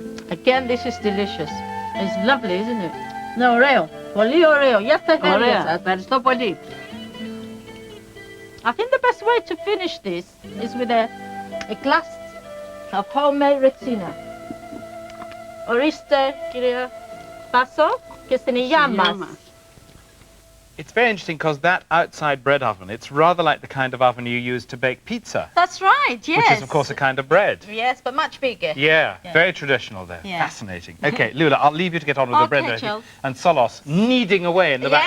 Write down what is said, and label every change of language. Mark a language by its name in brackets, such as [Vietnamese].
[English] Again, this is delicious. It's lovely, isn't it? [Greek] Ναι, ωραίο. Πολύ ωραίο. Για τα χέρια Ωραία, σας. ευχαριστώ πολύ. [English] I think the best way to finish this is with a glass of homemade retsina. [Greek] Ορίστε, κυρία Πάσο, και στην υγειά μας. [English] It's very interesting because that outside bread oven, it's rather like the kind of oven you use to bake pizza, That's right, yes. which is of course a kind of bread. Yes, but much bigger. Yeah, very traditional there. Yeah. Fascinating. Okay, Lula, I'll leave you to get on with the bread Okay, making. Charles. And Solos kneading away in the Yes,